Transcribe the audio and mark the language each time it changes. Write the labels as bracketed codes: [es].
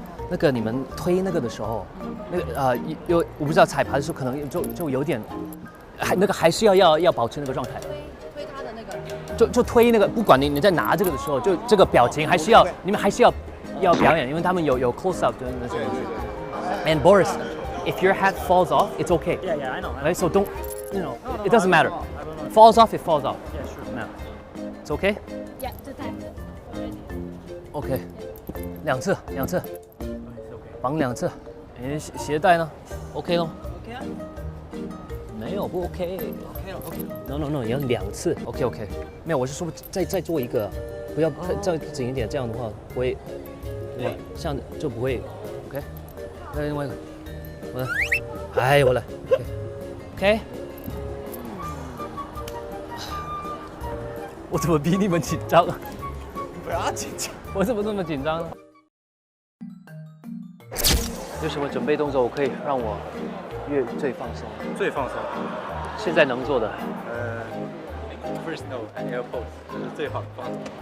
[zh] 那个你们推那个的时候，那个我不知道彩排的时候可能就有点，还是要保持那个状态。推他的那个。就推那个，不管你在拿这个的时候，就这个表情还是要你们还是要表演，因为他们有 close up 的那些东西。 [en] And Boris, if your hat falls off, it's okay. Yeah, I know. Right? So don't, it doesn't matter. Falls off, it falls off. Yeah, sure. No. It's okay? [zh] Yeah，这太。 OK，两次，绑2次。鞋带呢 ？OK 咯 OK 啊，没有不 OK。 OK 了 OK 了。 No， 你要2次。 OK， 没有，我是说再做一个，不要再紧一点，这样的话不会，对，像就不会。 OK， 再另外一个，我来，哎，我来。 OK， 我怎么比你们紧张啊？不要紧张。我怎么这么紧张呢？有什么准备动作我可以让我最放松？最放松。现在能做的 [en] First no air pose [zh] 就是最好的放松。